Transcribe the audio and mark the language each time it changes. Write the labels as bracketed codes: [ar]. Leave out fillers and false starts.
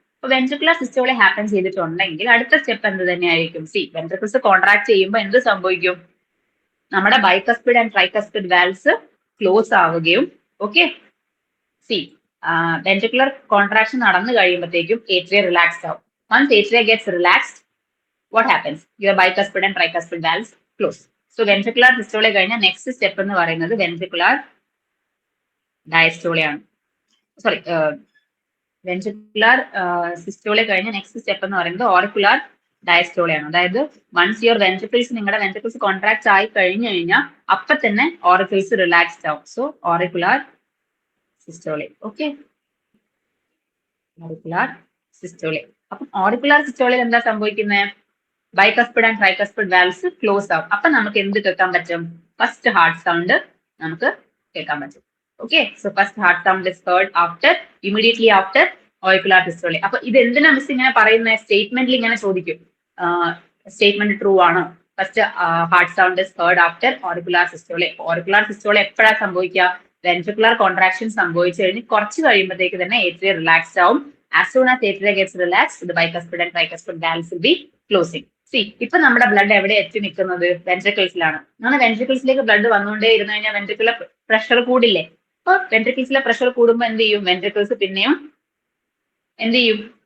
[ml] അപ്പൊ ventricular സിസ്റ്റോളെ happen ചെയ്തിട്ടുണ്ടെങ്കിൽ അടുത്ത സ്റ്റെപ്പ് എന്ത് തന്നെയായിരിക്കും? സി, വെൻട്രിക്കിൾസ് കോൺട്രാക്ട് ചെയ്യുമ്പോൾ എന്ത് സംഭവിക്കും? നമ്മുടെ bicuspid and tricuspid valves close ആവുകയും ഓക്കെ സി വെൻട്രിക്കുലർ കോൺട്രാക്ഷൻ നടന്നു കഴിയുമ്പോഴത്തേക്കും ഏട്രിയ റിലാക്സ്ഡ് ആവും. [en] Once atria gets relaxed, what happens? Your bicuspid and tricuspid valves close. [ml] So ventricular systole കഴിഞ്ഞ next step എന്ന് പറയുന്നത് ventricular diastole ആണ്. Sorry, ventricular systole കഴിഞ്ഞ next step എന്ന് പറയുന്നത് auricular diastole ആണ്. അതായത് once your ventricles നിങ്ങളുടെ ventricles contract ആയി കഴിഞ്ഞു കഴിഞ്ഞാൽ അപ്പൊ തന്നെ auricles relaxed ആവും. [en] So auricular systole. Okay. Auricular systole. [ml] അപ്പം ഓറിക്കുലാർ സിസ്റ്റോളിൽ എന്താ സംഭവിക്കുന്നത്? Bicuspid and tricuspid valves close ആവും. അപ്പൊ നമുക്ക് എന്ത് കേൾക്കാൻ പറ്റും? ഫസ്റ്റ് ഹാർട്ട് സൗണ്ട് നമുക്ക് കേൾക്കാൻ പറ്റും. [en] Okay, so first heart sound is heard immediately after auricular systole. [ml] അപ്പൊ ഇത് എന്തിനാ മിസ് ഇങ്ങനെ പറയുന്ന സ്റ്റേറ്റ്മെന്റിൽ ഇങ്ങനെ ചോദിക്കും, സ്റ്റേറ്റ്മെന്റ് ട്രൂ ആണോ? [en] First heart sound is heard after auricular systole. [ml] Auricular സിസ്റ്റോളി എപ്പോഴാണ് സംഭവിക്കുക? വെൻട്രിക്കുലർ കോൺട്രാക്ഷൻ സംഭവിച്ചു കഴിഞ്ഞ് കുറച്ച് കഴിയുമ്പോഴത്തേക്ക് തന്നെ ഏട്രിയ റിലാക്സ്ഡ് ആവും. [en] As soon as atria gets relaxed, the bicuspid and tricuspid valves will be closing. [ml] See, ഇപ്പൊ നമ്മുടെ ബ്ലഡ് എവിടെ എത്തി നിൽക്കുന്നത്? വെൻട്രിക്കിൾസിലാണ്. അങ്ങനെ വെൻട്രിക്കിൾസിലേക്ക് ബ്ലഡ് വന്നുകൊണ്ടേ ഇരുന്ന് കഴിഞ്ഞാൽ വെൻട്രിക്കുലർ പ്രഷർ കൂടില്ലേ? അപ്പൊ വെൻട്രിക്കിൾസിലെ പ്രഷർ കൂടുമ്പോൾ എന്ത് ചെയ്യും? വെൻട്രിക്കിൾസ് പിന്നെയും എന്ത് ചെയ്യും?